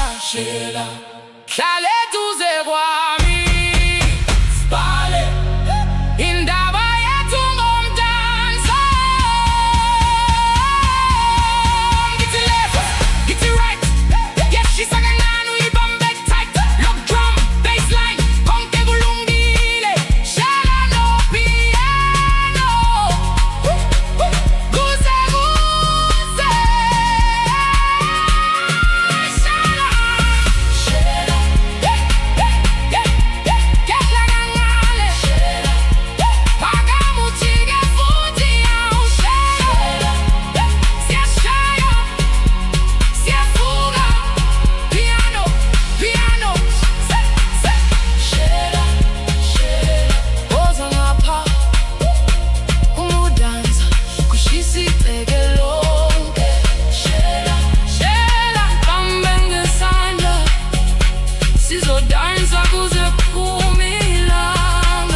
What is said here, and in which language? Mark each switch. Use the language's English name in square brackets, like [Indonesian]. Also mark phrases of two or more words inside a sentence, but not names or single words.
[Zulu] Shela, hlala eduze kwami, sibhale indaba yethu ngomdanso. Ngithi left, ngithi right, yeshisa kancane uyibambe tight. [English] Lock drum, [Zulu] bassline, konke kulungile. Shela no piano, kuze kuze. Shela, Shela. Kehla kancane. Shela. Phakamuthike futhi yawu. Shela. Siyashaya, siyavuka. Piano, piano. Shela, Shela. Woza ngapha umudansa kushisa iteke lonke. Shela, Shela. Ngibambe ngesandla sizodansa kuze kuphume ilanga.